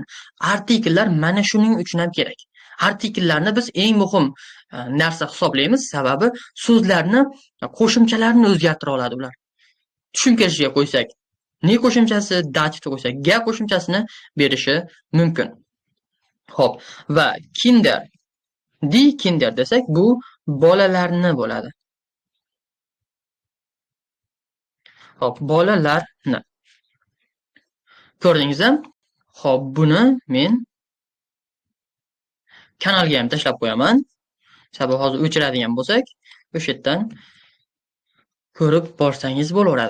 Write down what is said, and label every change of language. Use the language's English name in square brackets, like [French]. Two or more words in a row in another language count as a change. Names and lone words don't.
[Uzbek] Artikellar mana shuning uchun ham kerak. Artikellarni biz eng muhim narsa hisoblaymiz, sababi so'zlarni, qo'shimchalarni o'zgartira oladi ular. Tushum kelishiga qo'ysak, ni qo'shimchasi dativga qo'ysak, ga qo'shimchasini berishi mumkin. Xo'p, va [German] kinder, die Kinder [Uzbek] desak, bu bolalarni bo'ladi. Xo'p, bolalarni. Ko'rdingizmi? Xo'p, buni men kanalga ham tashlab qo'yaman. Sababi hozir o'chiradigan bo'lsak, o'sha yerdan ko'rib borsangiz bo'laveradi.